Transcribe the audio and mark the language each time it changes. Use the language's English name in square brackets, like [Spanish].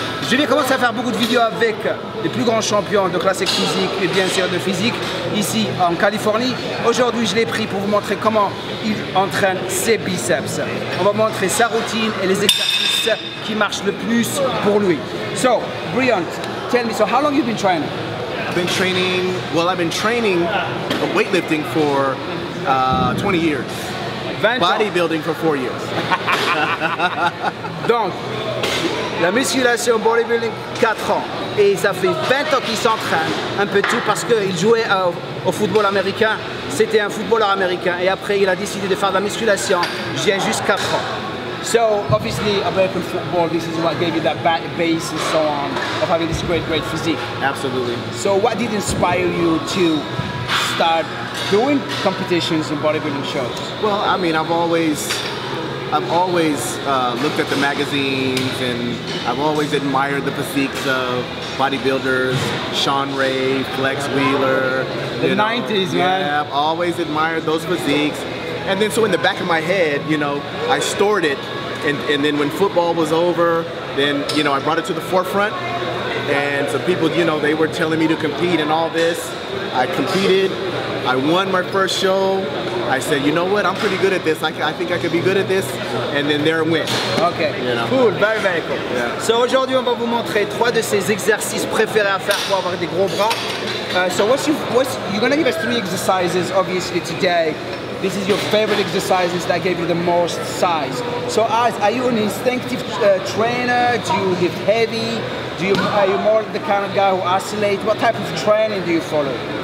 [French] Je vais commencer à faire beaucoup de vidéos avec les plus grands champions de classique physique et bien sûr de physique ici en Californie. Aujourd'hui, je l'ai pris pour vous montrer comment il entraîne ses biceps. On va montrer sa routine et les exercices qui marchent le plus pour lui. [English] So, Brian, tell me, so how long have you been training? I've been training weightlifting for 20 years. [French] 20 ans. [English] Bodybuilding for 4 years. [French] Donc, la musculation, bodybuilding, 4 ans. Et ça fait 20 ans qu'il s'entraîne, un peu tout, parce qu'il jouait au football américain. C'était un footballeur américain. Et après, il a décidé de faire de la musculation. Je viens juste 4 ans. [English] So, obviously, American football, this is what gave you that base and so on, of having this great physique. Absolutely. So, what did inspire you to start doing competitions and bodybuilding shows? Well, I mean, I've always looked at the magazines, and I've always admired the physiques of bodybuilders, Sean Ray, Flex Wheeler. The 90s, man. Yeah, I've always admired those physiques. And then so in the back of my head, you know, I stored it, and then when football was over, then, you know, I brought it to the forefront, and some people, you know, they were telling me to compete and all this. I competed, I won my first show. I said, you know what, I'm pretty good at this. I think I could be good at this. And then there it went. Okay, you know? Cool, very cool. Yeah. [French] So aujourd'hui, on va vous montrer 3 de ces exercices préférés à faire pour avoir des gros bras. [English] So you're gonna give us 3 exercises, obviously, today. This is your favorite exercises that gave you the most size. So are you an instinctive trainer? Do you lift heavy? Are you more the kind of guy who oscillates? What type of training do you follow?